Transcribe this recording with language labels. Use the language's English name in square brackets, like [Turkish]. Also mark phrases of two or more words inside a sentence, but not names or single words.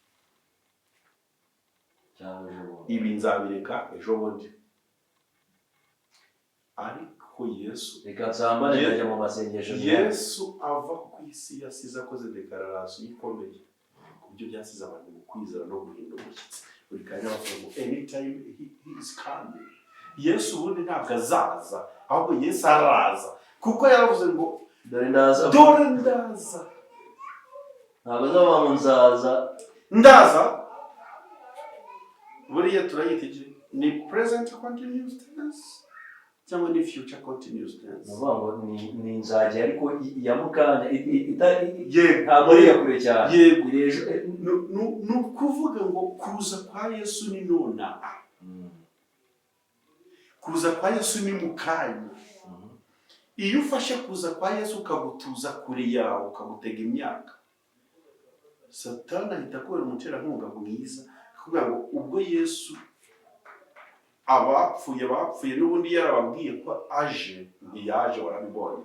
[Kinyarwanda] Ibi nzabireka ejo bundi. Ariko Yesu reka nsambane najya mu masengesho. Yesu ava ku isi yasize akoze declaration ikomeye ku byo byasize abantu mu kwizera no guhinda umushyitsi. Buri kanya bavuga ngo [English] anytime he is coming. [Kinyarwanda] Yesu ubundi ntabwo azaza ahubwo Yesu araza kuko yaravuze ngo dore ndaza. Ntabwo azaba mu ndaza. Buriya turayiteje ni [English] present continuous tense [Kinyarwanda] cyangwa ni [English] future continuous tense. [Kinyarwanda] Nuvuga ngo ni nzajya ariko ya mukanya Yego. ntabwo ari iya kure cyane. Yego. Irejo. Ni ukuvuga ngo kuza kwa Yesu ni nonaha. Kuza kwa Yesu ni mu kanya. Iyo ufashe kuza kwa Yesu ukagutuza kure yawe ukagutega imyaka, Satani ahita kubera umuterankunga mwiza kugira ngo ubwo Yesu abapfuye n'ubundi yarababwiye ko aje, ntiyaje warabibonye.